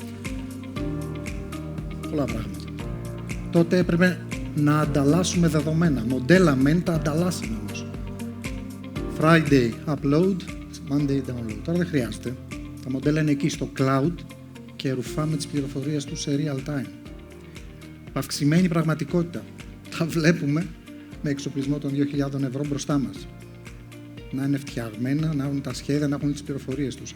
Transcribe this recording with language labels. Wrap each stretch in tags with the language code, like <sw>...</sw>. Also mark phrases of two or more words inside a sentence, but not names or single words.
<el>Πολλά πράγματα. Τότε έπρεπε να ανταλλάσσουμε δεδομένα. Μοντέλα μεν τα ανταλλάσσουμε όμως.</el> <en>Friday upload, Monday download.</en> <el>Τώρα δεν χρειάζεται. Τα μοντέλα είναι εκεί στο cloud και ρουφάμε τις πληροφορίες του σε</el> <en>real time.</en> <el>Αυξημένη πραγματικότητα. Τα βλέπουμε με εξοπλισμό των 2.000 ευρώ μπροστά μας. Να είναι φτιαγμένα, να έχουν τα σχέδια, να έχουν τις πληροφορίες τους.</el>